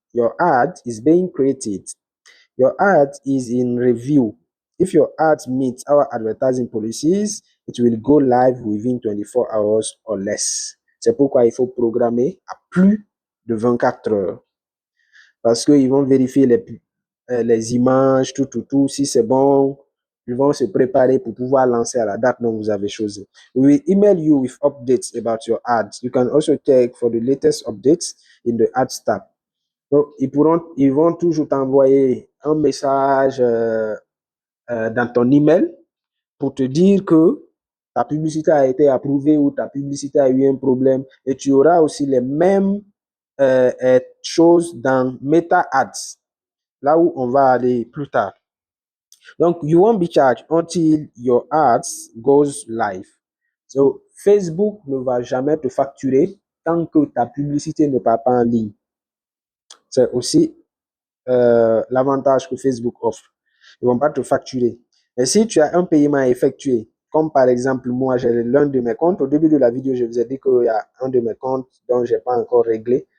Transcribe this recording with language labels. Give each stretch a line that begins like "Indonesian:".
English: Your ad is being created. Your ad is in review. If your ad meets our advertising policies, it will go live within 24 hours or less.
French: C'est pourquoi il faut programmer à plus de 24 heures. Parce qu'ils vont vérifier les images, tout. Si c'est bon, ils vont se préparer pour pouvoir lancer à la date dont vous avez choisi.
English: We will email you with updates about your ads. You can also check for the latest updates in the ads tab.
French: Donc, ils vont toujours t'envoyer un message dans ton email pour te dire que ta publicité a été approuvée ou ta publicité a eu un problème. Et tu auras aussi les mêmes choses dans Meta Ads, là où on va aller plus tard.
English: Donc, you won't be charged until your ads goes live.
French: So, Facebook ne va jamais te facturer tant que ta publicité ne part pas en ligne. C'est aussi l'avantage que Facebook offre. Ils ne vont pas te facturer. Mais si tu as un paiement à effectuer comme par exemple, moi, j'ai l'un de mes comptes. Au début de la vidéo, je vous ai dit qu'il y a un de mes comptes dont je n'ai pas encore réglé.